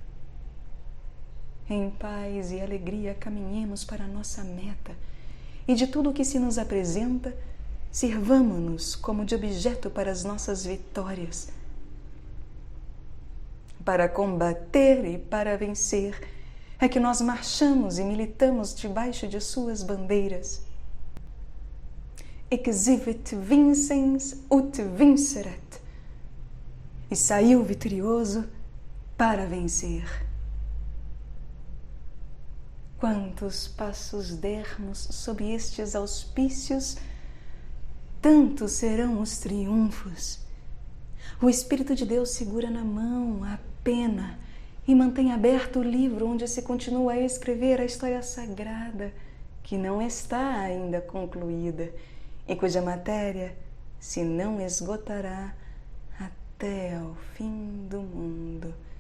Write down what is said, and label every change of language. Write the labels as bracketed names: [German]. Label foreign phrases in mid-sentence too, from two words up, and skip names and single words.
[Portuguese] Em paz e alegria caminhemos para a nossa meta, e de tudo o que se nos apresenta, sirvamo-nos como de objeto para as nossas vitórias. Para combater e para vencer é que nós marchamos e militamos debaixo de suas bandeiras. [Latin] Exhibit vincens ut vinceret. [Portuguese] E saiu vitorioso para vencer. Quantos passos dermos sob estes auspícios, tantos serão os triunfos. O Espírito de Deus segura na mão a pena e mantém aberto o livro onde se continua a escrever a história sagrada, que não está ainda concluída e cuja matéria se não esgotará até ao fim do mundo.